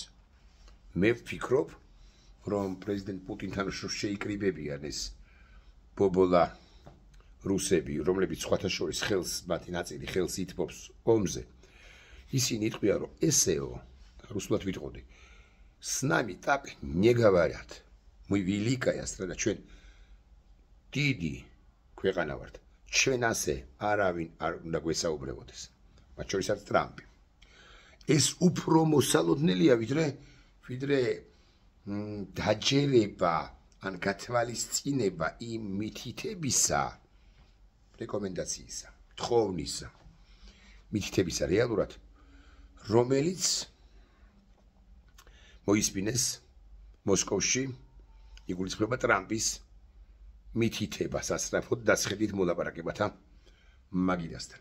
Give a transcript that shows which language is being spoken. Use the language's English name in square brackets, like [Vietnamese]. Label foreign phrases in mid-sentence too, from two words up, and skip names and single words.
[Georgian] მე ვფიქრობ, რომ პრეზიდენტ პუტინთან შეიკრიბებიან ეს ბობოლა რუსები, რომლებიც სხვათა შორის მათი ნაწილი ხელს ითმობს ომზე. ისინი იტყვიან, რომ ესეო, რუსულად ვიტყოდი, [Russian] с нами так не говорят. Мы великая страна, [Georgian] ჩვენ დიდი ქვეყანა ვართ. ჩვენ ასე არავინ არ უნდა გვესაუბრებოდეს. მათ შორისაც ტრამპი. ეს უფრო მოსალოდნელია, ვიდრე დაჯერება ან გათვალისწინება იმ მითითებისა, რეკომენდაციისა, თხოვნისა, მითითებისა რეალურად, რომელიც მოისმინეს მოსკოვში, იგულისხმება ტრამპის მითითება სასწრაფოდ დასხედით მოლაპარაკებათა მაგიდასთან.